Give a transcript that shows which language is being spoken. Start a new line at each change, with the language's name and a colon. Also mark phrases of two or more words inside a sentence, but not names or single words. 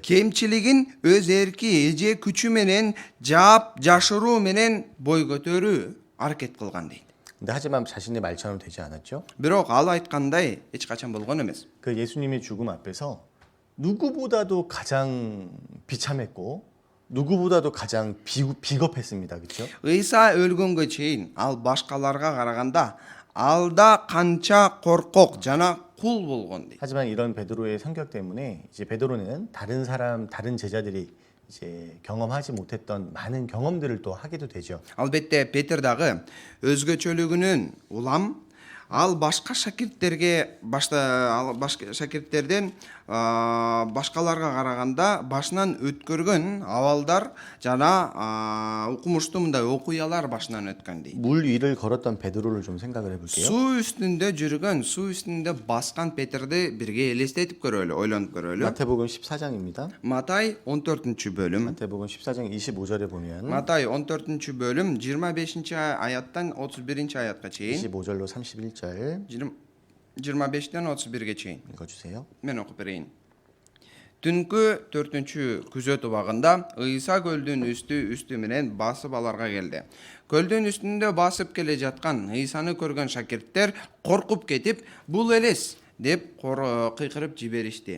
Kyrgyz: Кемчилигин өз эрки эже күчү менен жаап жашыруу менен бой көтөрүү аракет кылган дейт.
Korean: 근데 하지만 자신의 말처럼 되지 않았죠.
Kyrgyz: Бирок ал айткандай эч качан болгон эмес.
Korean: 그 예수님의 죽음 앞에서 누구보다도 가장 비참했고 누구보다도 가장 비겁했습니다. 그렇죠?
Kyrgyz: ыйса өлгөнгө чейин ал башкаларга караганда алда канча коркок жана кул болгон дейт.
Korean: 하지만 이런 베드로의 성격 때문에 이제 베드로는 다른 사람, 다른 제자들이 이제 경험하지 못했던 많은 경험들을 또 하게도 되죠.
Kyrgyz: Албетте Петр дагы өзгөчөлүгүнүн улам ал башка шакирттерге башка шакирттерден башкаларга караганда башынан өткөргөн абалдар жана укмуштуу мындай окуялар башынан өткөн дейт.
Korean: 물 위를 걸었던 베드로를 좀 생각을 해볼게요.
Kyrgyz: Суу үстүндө жүргөн, суу үстүндө баскан Петрди бирге элестетип көрөлү, ойлонуп көрөлү.
Korean: 마태복음 14장입니다.
Kyrgyz: Матай 14-бөлүм.
Korean: 마태복음 14장 25절에 보면
Kyrgyz: Матай 14-бөлүм 25-аяттан 31-аятка чейин.
Korean: 25절로 31절
Kyrgyz: 25-тен 31-ге чейин.
Korean: 읽어주세요.
Kyrgyz: Мен окуп берейин. Түнкү 4-күзөт убагында Ыйса көлдүн үстү менен басып аларга келди. Көлдүн үстүндө басып келе жаткан Ыйсаны көргөн шакирттер коркуп кетип, "Бул элес" деп кыйкырып жиберишти.